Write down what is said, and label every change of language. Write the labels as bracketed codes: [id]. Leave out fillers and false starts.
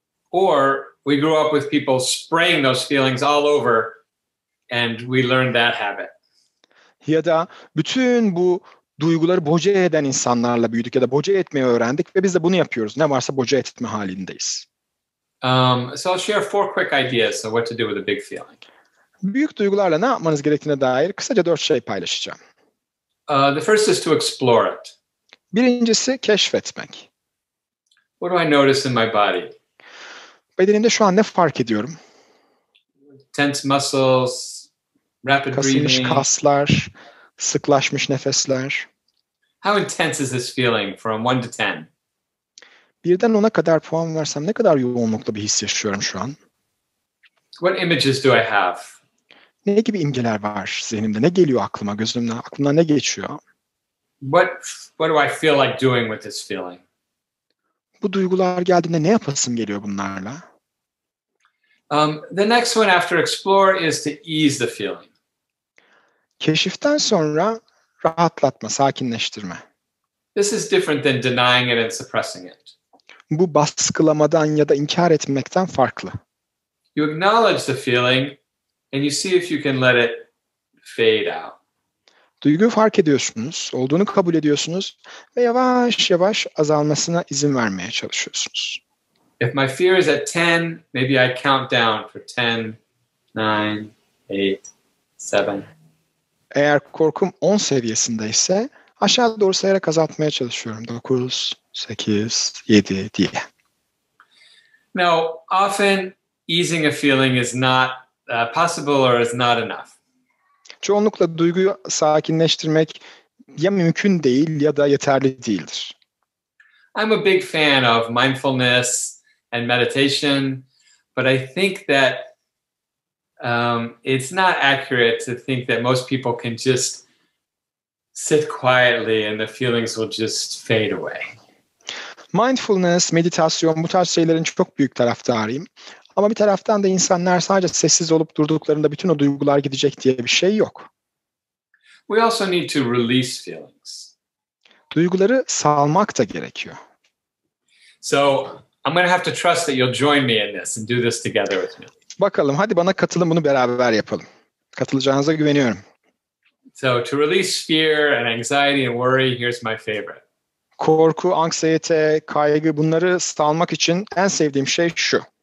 [en] Or we grew up with people spraying those feelings all over and we learned that habit. [tr] Ya da bütün bu duyguları boca eden insanlarla büyüdük ya da boca etmeyi öğrendik ve biz de bunu yapıyoruz. Ne varsa boca etme halindeyiz. [en] So I'll share 4 quick ideas of what to do with a big feeling. [tr] Büyük duygularla ne yapmanız gerektiğine dair kısaca 4 şey paylaşacağım. [en] The first is to explore it. [tr] Birincisi keşfetmek. [en] What do I notice in my body? [tr] Bedenimde şu an ne fark ediyorum? [en] Tense muscles, rapid [tr] Kasılmış [en] breathing. [tr] kaslar, sıklaşmış nefesler. [en] How intense is this feeling from 1 to 10? [tr] Birden 10'a kadar puan versem ne kadar yoğunlukla bir his yaşıyorum şu an? [en] What images do I have? [tr] Ne gibi imgeler var zihnimde? Ne geliyor aklıma, gözümden? Aklımdan ne geçiyor? [en] What do I feel like doing with this feeling? [tr] Bu duygular geldiğinde ne yapasım geliyor bunlarla? [en] The next one after explore is to ease the feeling. [tr] Keşiften sonra rahatlatma, sakinleştirme. [en] This is different than denying it and suppressing it. [tr] Bu baskılamadan ya da inkar etmekten farklı. [en] You acknowledge the feeling and you see if you can let it fade out. [tr] Duyguyu fark ediyorsunuz, olduğunu kabul ediyorsunuz ve yavaş yavaş azalmasına izin vermeye çalışıyorsunuz. [en] If my fear is at 10, maybe I count down for 10, 9, 8, 7. [tr] Eğer korkum 10 seviyesindeyse aşağı doğru sayarak azaltmaya çalışıyorum. 9, 8, 7 diye. [en] Now, often easing a feeling is not possible or is not enough. [tr] Çoğunlukla duyguyu sakinleştirmek ya mümkün değil ya da yeterli değildir. [en] I'm a big fan of mindfulness and meditation, but I think that it's not accurate to think that most people can just sit quietly and the feelings will just fade away. [tr] Mindfulness, meditasyon bu tarz şeylerin çok büyük taraftarıyım. Ama bir taraftan da insanlar sadece sessiz olup durduklarında bütün o duygular gidecek diye bir şey yok. [en] We also need to release feelings. [tr] Duyguları salmak da gerekiyor. [en] So I'm going to have to trust that you'll join me in this and do this together with me. [tr] Bakalım hadi bana katılın bunu beraber yapalım. Katılacağınıza güveniyorum. [en] So to release fear and anxiety and worry, here's my favorite. [tr] Korku, anksiyete, kaygı bunları salmak için en sevdiğim şey şu.